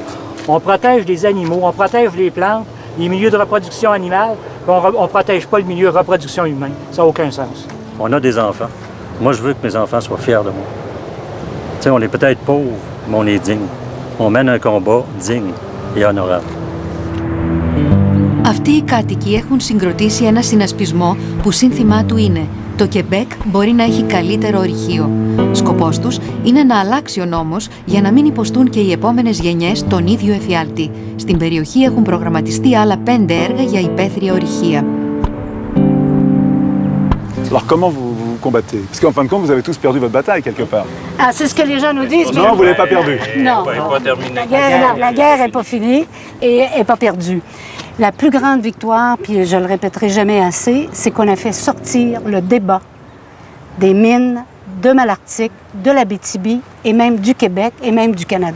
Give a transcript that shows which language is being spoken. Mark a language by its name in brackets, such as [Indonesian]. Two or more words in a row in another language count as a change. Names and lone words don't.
[French] On protège les animaux, on protège les plantes, les milieux de reproduction animale, on ne protège pas le milieu de reproduction humaine. Ça n'a aucun sens. On a des enfants. Moi, je veux que mes enfants soient fiers de moi. Tu sais, on est peut-être pauvres, mais on est digne. On mène un combat digne et honorable. [Greek] Αυτοί οι κάτοικοι έχουν συγκροτήσει ένα συνασπισμό που σύνθημά του είναι «Το Κεμπέκ μπορεί να έχει καλύτερο ορυχείο». Σκοπός τους είναι να αλλάξει ο νόμος για να μην υποστούν και οι επόμενες γενιές τον ίδιο εφιάλτη. Στην περιοχή έχουν προγραμματιστεί άλλα 5 έργα για υπαίθρια ορυχεία. [French] Alors comment combattez? Parce qu'en fin de compte, vous avez tous perdu votre bataille quelque part. Ah, c'est ce que les gens nous disent. Non, vous ne l'avez pas perdu. Non, la guerre n'est pas finie et n'est pas perdue. La plus grande victoire, puis je le répéterai jamais assez, c'est qu'on a fait sortir le débat des mines de Malartic, de l'Abitibi et même du Québec et même du Canada.